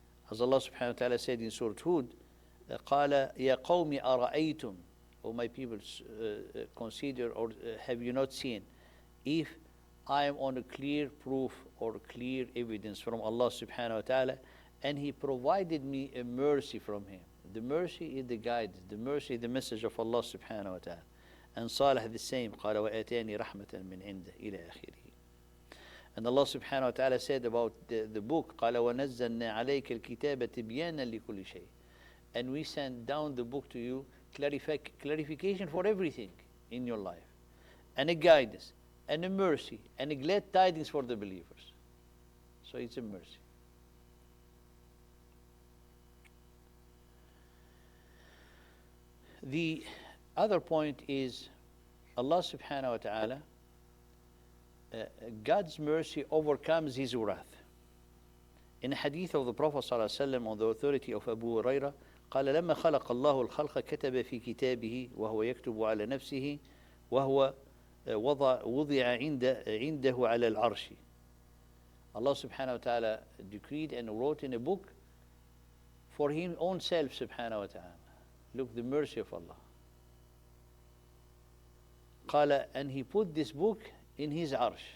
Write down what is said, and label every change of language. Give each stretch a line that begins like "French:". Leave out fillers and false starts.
English: As Allah subhanahu wa ta'ala said in Surah Hud,
Arabic: قَالَ يَا قَوْمِ أَرَأَيْتُمْ,
English: O my people, consider, or have you not seen, if I am on a clear proof or clear evidence from Allah subhanahu wa ta'ala, and He provided me a mercy from Him. The mercy is the guidance, the mercy is the message of Allah subhanahu wa ta'ala. And Salih the same,
Arabic: قال وآتاني رحمة من عنده إلى آخره.
English: And Allah subhanahu wa ta'ala said about the book,
Arabic: قال ونزلنا عليك الكتاب تبيانا لكل شيء.
English: And we sent down the book to you, clarification for everything in your life, and a guidance, and a mercy, and a glad tidings for the believers. So it's a mercy. The other point is Allah subhanahu wa ta'ala, God's mercy overcomes His wrath. In a hadith of the Prophet sallallahu alaihi wasallam on the authority of Abu Hurairah,
Arabic: قال لما خلق الله الخلق كتب في كتابه وهو يكتب على نفسه وهو وضع عنده على العرش.
English: Allah subhanahu wa ta'ala decreed and wrote in a book for His own self subhanahu wa ta'ala. Look, the mercy of Allah. قال, and He put this book in His arsh.